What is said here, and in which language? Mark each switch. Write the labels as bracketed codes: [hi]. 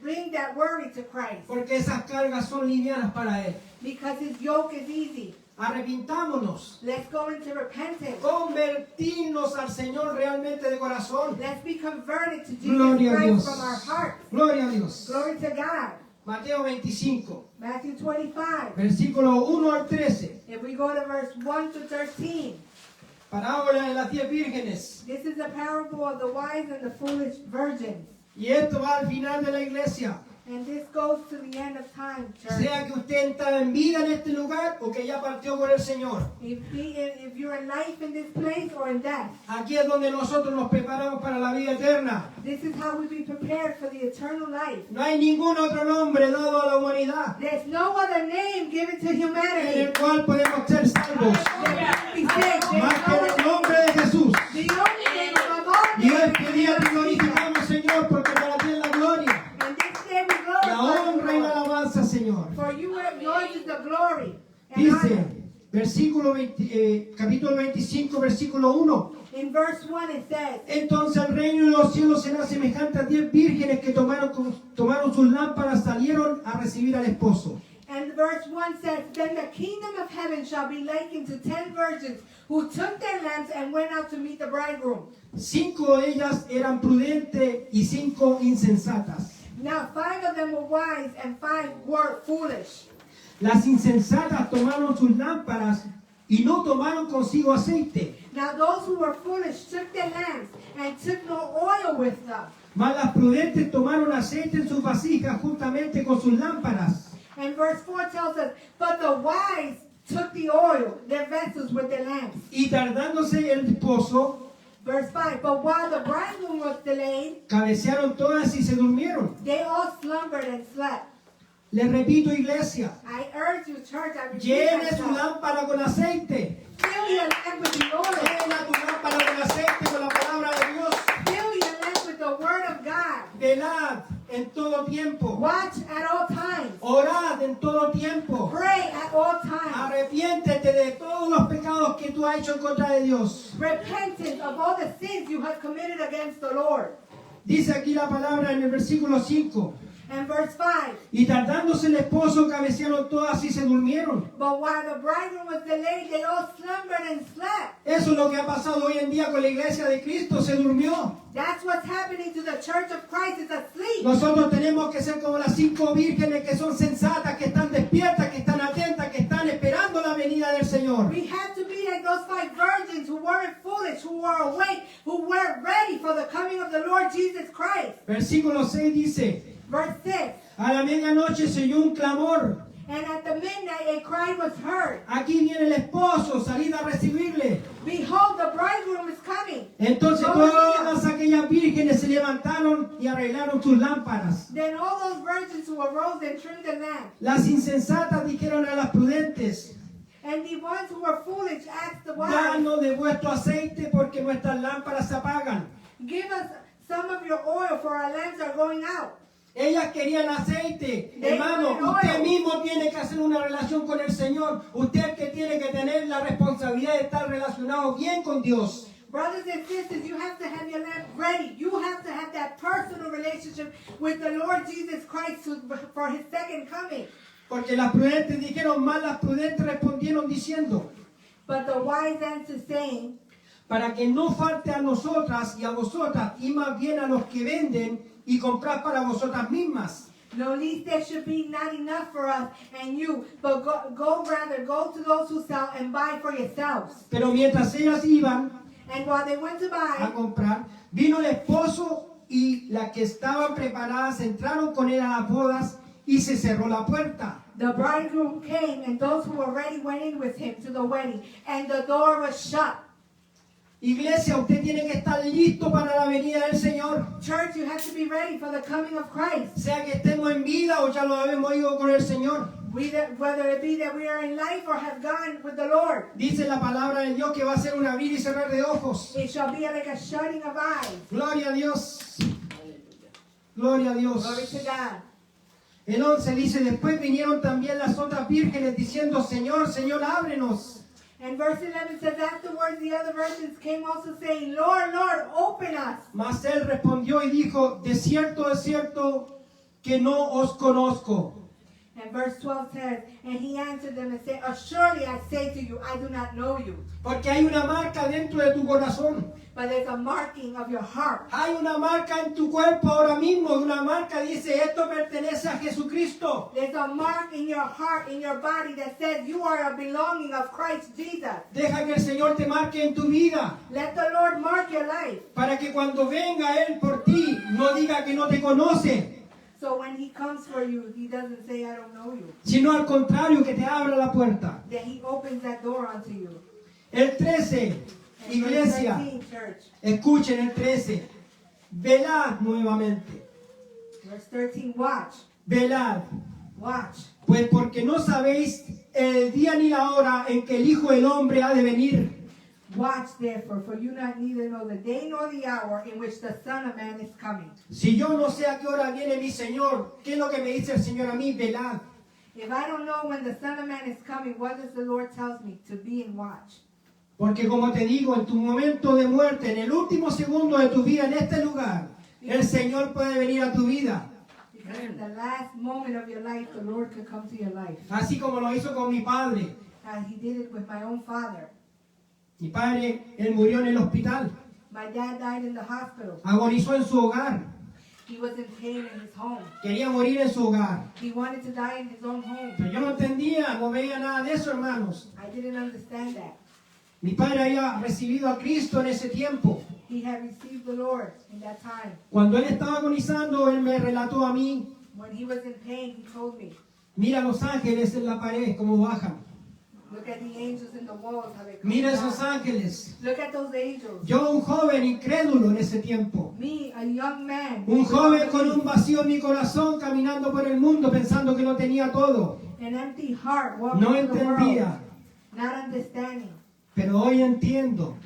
[en] Bring that worry to Christ, [es] Porque esas cargas son livianas para Él. [en] because His yoke is easy. [es] Arrepintámonos. [en] Let's go into repentance. [es] Convertirnos al Señor realmente de corazón. [en] Let's be converted to Jesus [es] Gloria a [en] Christ from our hearts. [es] Gloria a Dios. [en] Glory to God. [es] Mateo 25, [en] Matthew 25. [es] versículo 1 al 13. [en] If we go to verse 1 to 13, [es] Parábola de las 10 vírgenes. [en] this is the parable of the wise and the foolish virgins. [es] Y esto va al final de la iglesia. [en] And this goes to the end of time, church. [es] Sea que usted está en vida en este lugar o que ya partió con el Señor. [en] If you're in life in this place or in death, [es] Aquí es donde nosotros nos preparamos para la vida eterna. [en] this is how we be prepared for the eternal life. [es] No hay ningún otro nombre dado a la humanidad [en] There's no other name given to [es] en [en] humanity [es] el cual podemos ser salvos [en] that can be saved. There's [es] más que [en] no [es] en el [en] other- [es] nombre de Jesús. [en] The only name above all [es] Y [en] names. [es] este día te glorificamos, Señor, porque para ti es la gloria, [en] And this day we [es] la [en] glorify [es] honra y la [en] you, Lord. [es] alabanza, Señor. [en] For yours is the glory and honor. [es] Dice, versículo 20, capítulo 25, versículo 1. [en] In verse 1 it says, [es] Entonces el reino de los cielos será semejante a 10 vírgenes que tomaron sus lámparas, salieron a recibir al esposo. [en] and verse 1 says, Then the kingdom of heaven shall be likened to 10 virgins who took their lamps and went out to meet the bridegroom. [es] 5 de ellas eran prudentes y 5 insensatas. [en] Now 5 of them were wise and 5 were foolish. [es] Las insensatas tomaron sus lámparas y no tomaron consigo aceite. [en] Now those who were foolish took their lamps and took no oil with them. [es] Mas las prudentes tomaron aceite en sus vasijas juntamente con sus lámparas. [en] And verse 4 tells us, But the wise took the oil, their vessels with their lamps. [es] Y tardándose el esposo, [en] Verse 5, But while the bridegroom was delayed, [es] cabecearon todas y se durmieron. [en] they all slumbered and slept. [es] Les repito, iglesia, [en] I urge you, church, I repeat [es] llene su [en] myself, [es] lámpara con aceite. [en] fill your lamp with the oil. [es] Llena tu lámpara con aceite con la palabra de Dios. [en] Fill your lamp with the word of God. [es] Velad en todo tiempo. [en] Watch at all times. [es] Orad en todo tiempo. [en] Pray at all times. [es] Arrepiéntete de todos los pecados que tú has hecho en contra de Dios. [en] Repentance of all the sins you have committed against the Lord. [es] Dice aquí la palabra en el versículo 5. [en] And verse 5, [es] Y tardándose el esposo, cabecearon todas y se durmieron. [en] But while the bridegroom was delayed, they all slumbered and slept. [es] Eso es lo que ha pasado hoy en día con la iglesia de Cristo, se durmió. [en] That's what's happening to the church of Christ, is asleep. [es] Nosotros tenemos que ser como las 5 vírgenes que son sensatas, que están despiertas, que están atentas, que están esperando la venida del Señor. [en] We have to be like those 5 virgins who weren't foolish, who were awake, who were ready for the coming of the Lord Jesus Christ. [es] Versículo 6 dice, [en] Verse 6, [es] a la medianoche se oyó un clamor. [en] And at the midnight a cry was heard, [es] Aquí viene el esposo, salid a recibirle. [en] Behold, the bridegroom is coming. [es] Entonces todas aquellas vírgenes se levantaron y arreglaron sus lámparas. [en] Then all those virgins who arose and trimmed the lamp, [es] Las insensatas dijeron a las prudentes, [en] and the ones who were foolish asked the wise, [es] danos de vuestro aceite porque nuestras lámparas se apagan. [en] Give us some of your oil, for our lamps are going out. [es] Ellas querían aceite. [en] They [es] Hermano, [en] wanted [es] usted [en] oil. [es] mismo tiene que hacer una relación con el Señor. Usted que tiene que tener la responsabilidad de estar relacionado bien con Dios. [en] Brothers and sisters, you have to have your lamp ready. You have to have that personal relationship with the Lord Jesus Christ for His second coming. [es] Porque las prudentes dijeron, más las prudentes respondieron diciendo, [en] But the wise answer saying, [es] para que no falte a nosotras y a vosotras, y más bien a los que venden y comprar para vosotras mismas. [en] No, least there should be not enough for us and you, but go to those who sell and buy for yourselves. [es] Pero mientras ellas iban [en] And while they went to [es] a [en] buy, [es] comprar, vino el esposo y las que estaban preparadas entraron con él a las bodas y se cerró la puerta. [en] the bridegroom came, and those who were ready went in with him to the wedding, and the door was shut. [es] Iglesia, usted tiene que estar listo para la venida del Señor. [en] Church, you have to be ready for the coming of Christ. [es] Sea que estemos en vida o ya lo habemos ido con el Señor. [en] Whether it be that we are in life or have gone with the Lord. [es] Dice la palabra de Dios que va a ser un abrir y cerrar de ojos. [en] It shall be like a shutting of eyes. [es] Gloria a Dios. Gloria a Dios. [en] Glory to God. [es] El 11 dice, después vinieron también las otras vírgenes diciendo, Señor, Señor, ábrenos. [en] And verse 11 says, Afterwards the other virgins came also saying, Lord, Lord, open us. [es] Mas él respondió y dijo, de cierto que no os conozco. [en] And verse 12 says, and he answered them and said, surely I say to you, I do not know you. [es] Porque hay una marca dentro de tu corazón. [en] But there's a marking of your heart. [es] Hay una marca en tu cuerpo ahora mismo. Una marca dice, esto pertenece a Jesucristo. [en] There's a mark in your heart, in your body that says you are a belonging of Christ Jesus. [es] Deja que el Señor te marque en tu vida. [en] Let the Lord mark your life. [es] Para que cuando venga Él por ti, no diga que no te conoce. [en] So when he comes for you, he doesn't say, I don't know you. [es] Sino al contrario, que te abra la puerta. [en] That he opens that door unto you. [es] El 13, [en] And [es] iglesia, [en] verse 13, church. [es] escuchen el 13. Velad nuevamente. [en] Verse 13, watch. [es] Velad. [en] Watch. [es] Pues porque no sabéis el día ni la hora en que el Hijo del Hombre ha de venir. [en] Watch therefore, for you not neither know the day nor the hour in which the Son of Man is coming. [es] Si yo no sé a qué hora viene mi Señor, ¿qué es lo que me dice el Señor a mí? Velad. [en] If I don't know when the Son of Man is coming, what does the Lord tells me? To be in watch. [es] Porque como te digo, en tu momento de muerte, en el último segundo de tu vida en este lugar, el Señor puede venir a tu vida. [en] Because in the last moment of your life, the Lord could come to your life. [es] Así como lo hizo con mi padre. [en] As he did it with my own father. [es] Mi padre, él murió en el hospital. [en] My dad died in the hospital. [es] Agonizó en su hogar. [en] He was in pain in his home. [es] Quería morir en su hogar. [en] He wanted to die in his own home. [es] Pero yo no entendía, no veía nada de eso, hermanos. [en] I didn't understand that. [es] Mi padre había recibido a Cristo en ese tiempo. [en] He had received the Lord in that time. [es] Cuando él estaba agonizando, él me relató a mí, [en] When he was in pain, he told me, [es] mira los ángeles en la pared, cómo bajan. [en] look at the angels in the walls, how they come [es] Mira [en] down. [es] esos ángeles. [en] Look at those angels. [es] Yo, un joven incrédulo en ese tiempo. [en] Me, a young man. [es] Un joven con un vacío en mi corazón, caminando por el mundo, pensando que lo tenía todo. [en] An empty heart walking [es] No [en] through the world, [es] entendía. [en] not understanding. [es] Pero hoy entiendo